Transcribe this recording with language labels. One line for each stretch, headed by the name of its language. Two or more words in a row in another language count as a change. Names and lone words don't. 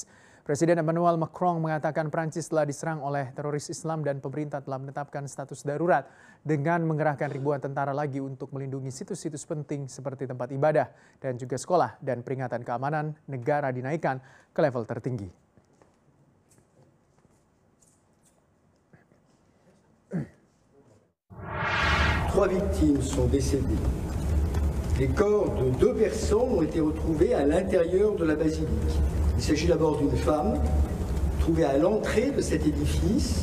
Indonesian: Presiden Emmanuel Macron mengatakan Prancis telah diserang oleh teroris Islam dan pemerintah telah menetapkan status darurat dengan mengerahkan ribuan tentara lagi untuk melindungi situs-situs penting seperti tempat ibadah dan juga sekolah, dan peringatan keamanan negara dinaikkan ke level tertinggi.
French: Trois victimes sont décédées. Les corps de 2 personnes ont été retrouvés à l'intérieur de la basilique. Il s'agit d'abord d'une femme trouvée à l'entrée de cet édifice.